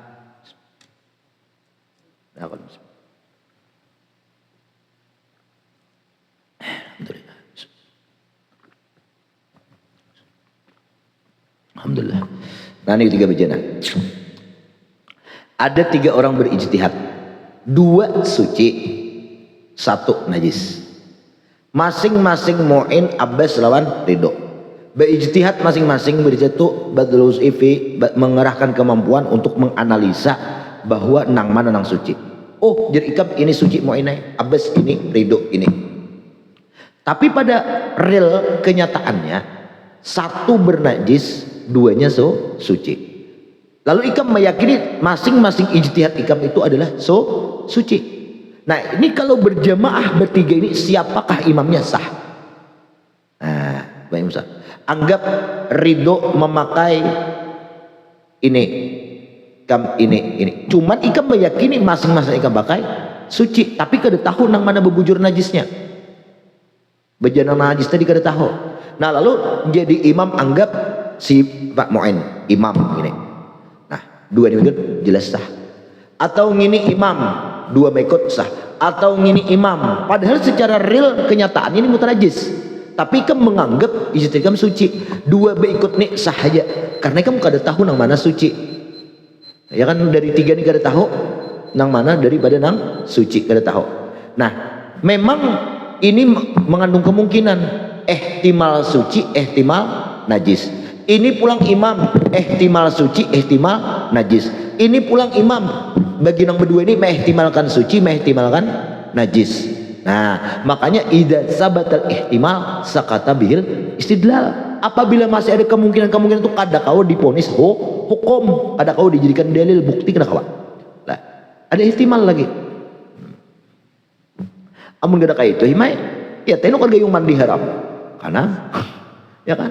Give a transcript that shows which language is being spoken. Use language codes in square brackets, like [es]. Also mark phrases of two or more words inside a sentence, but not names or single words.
[id] Nah, kalau Alhamdulillah. Alhamdulillah. Nah ini 3 bejana. Ada 3 orang berijtihad, 2 suci, 1 najis. [bjn] Masing-masing mu'in Abbas lawan Ridho. [id] Berijtihad masing-masing berijtihad itu [ar] badlus ifi, [id] mengerahkan kemampuan untuk menganalisa bahwa [bjn] nang mana nang suci. Oh jadi ikam ini suci mu'inai, Abbas ini, Ridho ini. [id] Tapi pada real kenyataannya 1 bernajis, 2-nya suci. [bjn] Lalu ikam meyakini masing-masing ijtihad ikam itu adalah suci. [id] Nah ini kalau berjamaah bertiga ini, siapakah imamnya sah? Nah Bapak Musa, [bjn] anggap Ridho memakai ini, ikam ini. Cuman ikam meyakini masing-masing ikam pakai suci, tapi kada tahu nang mana bebujur najisnya. Bejana najis tadi kada tahu. Nah lalu jadi imam, anggap si Pak Mu'in imam ini. [id] 2 ini ikut jelas sah. [bjn] Atau ngini imam, 2 mekot sah. [id] Atau ngini imam, padahal secara real kenyataan ini mutanajis. Tapi kamu menganggap ijtihad kamu suci. 2 ikut nih sah aja. [bjn] Karena kamu kada tahu nang mana suci. Ya kan dari 3 ini kada tahu nang mana daripada nang suci kada tahu. [id] Nah, memang ini mengandung kemungkinan ihtimal suci, ihtimal najis. [bjn] Ini pulang imam ihtimal suci, ihtimal najis. Ini pulang imam bagi yang berdua ini mengihtimalkan suci, mengihtimalkan najis. [id] Nah, makanya [ar] idza sabatal ihtimal sakata bil istidlal. [bjn] Apabila masih ada kemungkinan-kemungkinan itu kada kau diponis hukum, kada kau dijadikan dalil bukti kada kawa. Lah, ada ihtimal lagi. Amun kada kaya itu himai, ya teno kada yung mandi haram. [id] Karena ya kan?